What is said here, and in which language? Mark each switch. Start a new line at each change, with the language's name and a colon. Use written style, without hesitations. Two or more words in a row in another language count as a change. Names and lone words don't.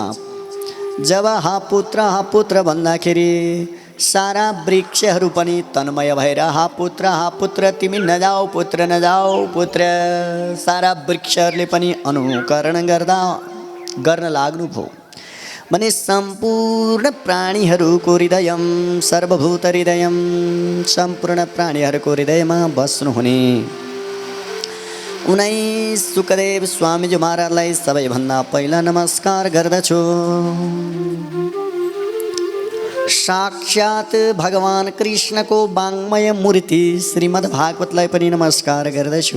Nepali: जब हाँ पुत्र भन्दाखेरि सारा वृक्षहरू पनि तन्मय भएर हाँ पुत्र तिमी नजाऊ पुत्र नजाऊ पुत्र, सारा वृक्षहरूले पनि अनुकरण गर्न लाग्नुभयो। भने सम्पूर्ण प्राणीहरूको हृदयम
Sanskrit: सर्वभूत हृदयम,
Nepali: सम्पूर्ण प्राणीहरूको हृदयमा बस्नुहुने उनै सुखदेव स्वामीजी महाराजलाई सबैभन्दा पहिला नमस्कार गर्दछु। साक्षात भगवान कृष्णको वाङ्मय मूर्ति श्रीमद् भागवतलाई पनि नमस्कार गर्दछु।